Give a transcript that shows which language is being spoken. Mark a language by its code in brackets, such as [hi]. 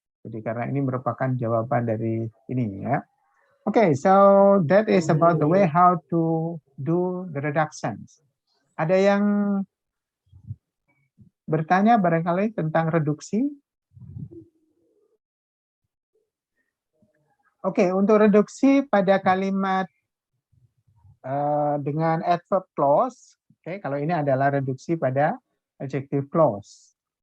[id] Jadi karena ini merupakan jawaban dari ini ya. [en] Okay, so that is about the way how to do the reductions. [id] Ada yang bertanya barangkali tentang reduksi? Oke, untuk reduksi pada kalimat dengan adverb clause, oke, kalau ini adalah reduksi pada adjective clause.